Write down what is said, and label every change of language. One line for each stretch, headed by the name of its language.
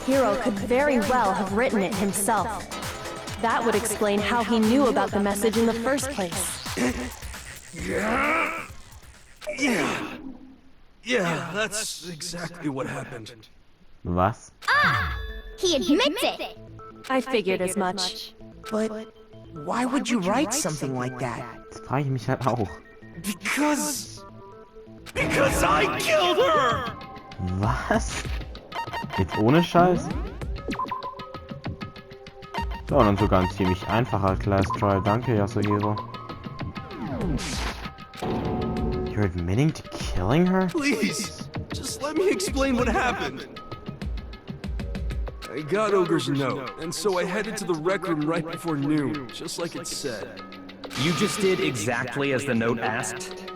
English: Hiro could very well have written it himself. That would explain how he knew about the message in the first place. Yeah, that's exactly what happened.
German: Was?
English: He admits it. I figured as much. But why would you write something like that?
German: Das frage ich mich halt auch.
English: Because I killed her!
German: Was? Jetzt ohne Scheiß? So, und dann sogar ein ziemlich einfacher Class Trial. Danke, Yasuhiro.
English: You're admitting to killing her? Please, just let me explain what happened. I got Ogre's note, and so I headed to the rec room right before noon, just like it said. You just did exactly as the note asked?